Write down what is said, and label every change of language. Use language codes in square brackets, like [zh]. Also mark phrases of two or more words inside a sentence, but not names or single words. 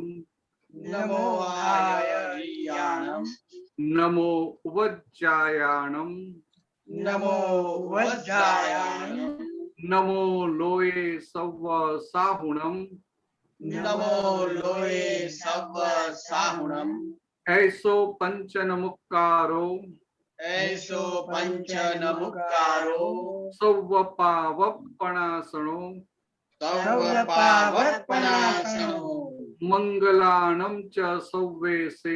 [pra] नमो आयरियाणम, नमो वज्जायाणम, नमो वज्जायाणम, नमो लोय सव्व साहुणम, नमो लोय सव्व साहुणम, ऐसो पंचनमुक्कारो, ऐसो पंचनमुक्कारो, सौवपावपणासनो, सौवपावपणासनो, मंगलाणं च सौवेसिं,